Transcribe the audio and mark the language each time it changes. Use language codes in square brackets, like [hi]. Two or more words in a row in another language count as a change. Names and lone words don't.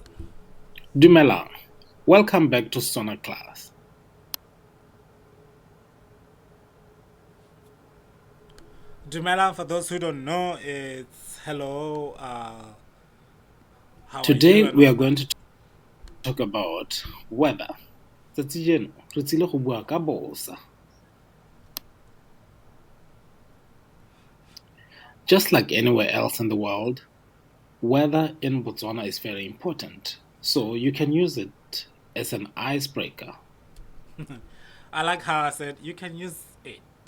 [en] Dumelang, welcome back to Setswana class. Dumelang, for those who don't know, it's hello. How Today are you? we are going to talk about weather. [tn] Tsatsi jeno re tsile go bua ka bosa. [en] Just like anywhere else in the world, weather in Botswana is very important, so you can use it as an icebreaker. I like how I said you can use it.